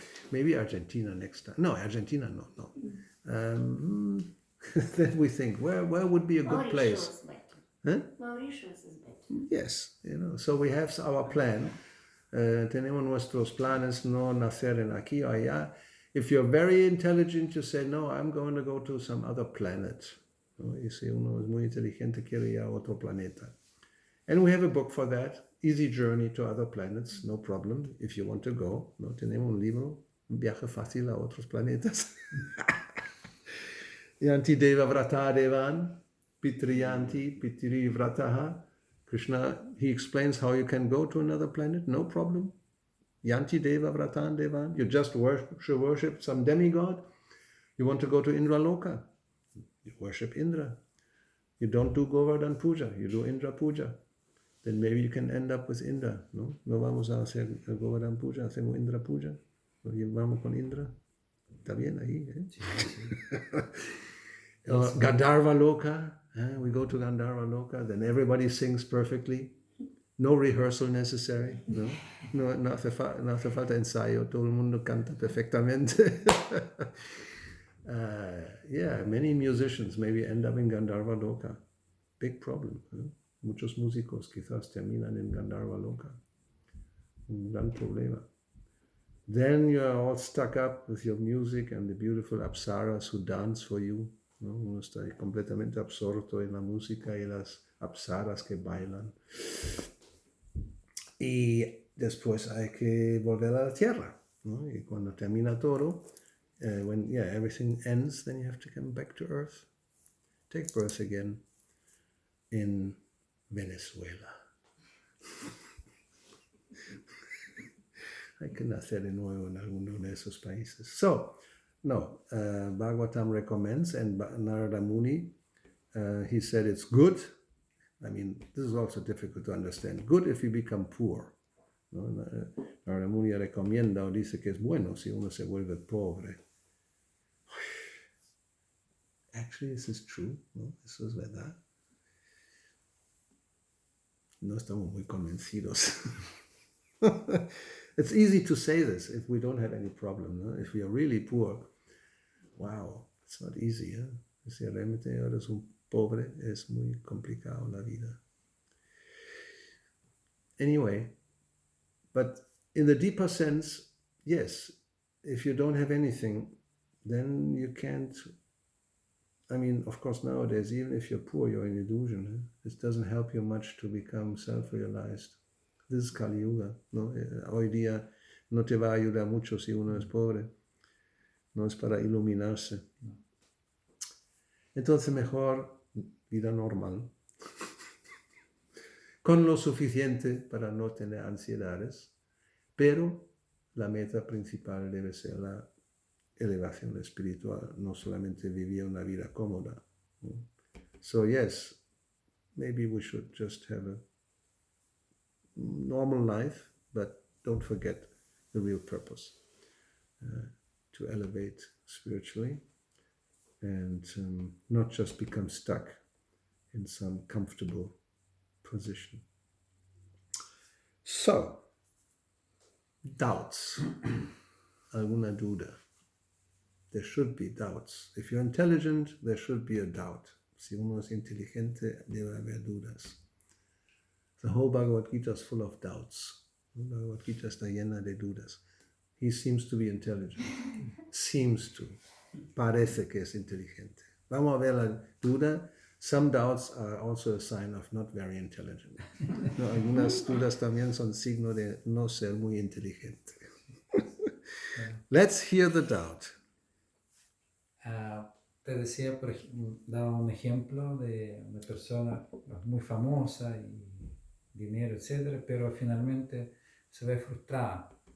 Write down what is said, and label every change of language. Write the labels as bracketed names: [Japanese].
[English] Maybe Argentina next time. No, Argentina, no. Then we think, where would be a good place? Mauritius is better. Yes, so we have our plan. [Spanish] Tenemos nuestros planes, no nacer en aquí o allá. [English] If you're very intelligent, you say, no, I'm going to go to some other planet. [Spanish] ¿No? Y si uno es muy inteligente, quiere ir a otro planeta. [English] And we have a book for that. Easy Journey to Other Planets, no problem, if you want to go. [Spanish] ¿No? Tenemos un libro, un viaje fácil a otros planetas. [Sanskrit] Yanti Deva Vrata Devan, Pitriyanti, Pitri Vrataha. [English] Krishna, he explains how you can go to another planet, no problem. [Sanskrit] Yanti Deva Vratan Devan. [English] You just worship some demigod. You want to go to Indra Loka. You worship Indra. You don't do Govardhan Puja. You do Indra Puja. Then maybe you can end up with Indra. [Spanish] No vamos a hacer Govardhan Puja, hacemos Indra Puja. Lo llevamos con Indra. Está bien ahí, ¿eh? Sí. [English] Gandharva Loka. We go to Gandharva Loka. Then everybody sings perfectly. No rehearsal necessary, [Spanish] no hace falta ensayo, todo el mundo canta perfectamente. [English] Yeah, many musicians maybe end up in Gandharva Loka. Big problem. [Spanish] Muchos músicos quizás terminan en Gandharva Loka. Un gran problema. [English] Then you're all stuck up with your music and the beautiful apsaras who dance for you. [Spanish] ¿No? Uno está ahí completamente absorto en la música y las apsaras que bailan. Y después hay que volver a la tierra. [English] ¿No? [Spanish] Y cuando termina todo, [English] when everything ends, then you have to come back to earth. Take birth again in Venezuela. [Spanish] Hay que nacer de nuevo en alguno de esos países. [English] So, no, Bhagavatam recommends, and Narada Muni, he said it's good. I mean, this is also difficult to understand. Good if you become poor. ¿No? [Spanish] Narada Muni recomienda o dice que es bueno si uno se vuelve pobre. [English] Actually, this is true, ¿no? [Spanish] Eso es verdad. No estamos muy convencidos. [English] It's easy to say this if we don't have any problem. ¿No? If we are really poor, wow, it's not easy. ¿Eh? [Spanish] Si realmente eres un pobre, es muy complicado la vida. [English] Anyway, but in the deeper sense, yes, if you don't have anything, then you can't. I mean, of course, nowadays, even if you're poor, you're in illusion. Eh? It doesn't help you much to become self-realized. This is Kali Yuga, ¿no? [Spanish] Hoy día no te va a ayudar mucho si uno es pobre. No es para iluminarse. Entonces mejor vida normal. Con lo suficiente para no tener ansiedades. Pero la meta principal debe ser la elevación espiritual. No solamente vivir una vida cómoda. ¿No? [English] So yes, maybe we should just have a normal life, but don't forget the real purpose, to elevate spiritually and not just become stuck in some comfortable position. So, doubts. [Spanish] Alguna duda. [English] There should be doubts. If you're intelligent, there should be a doubt. [Spanish] Si uno es inteligente, debe haber dudas. [English] The whole Bhagavad Gita is full of doubts. [Spanish] The Bhagavad Gita está llena de dudas. [English] He seems to be intelligent. Seems to. [Spanish] Parece que es inteligente. Vamos a ver la duda. [English] Some doubts are also a sign of not very intelligent. [Spanish] No, algunas dudas también son signo de no ser muy inteligente. [English] Let's hear the doubt. [Spanish] Te decía, por ejemplo, daba un ejemplo de una persona muy famosa y dinero, etcétera, pero finalmente se ve frustrada.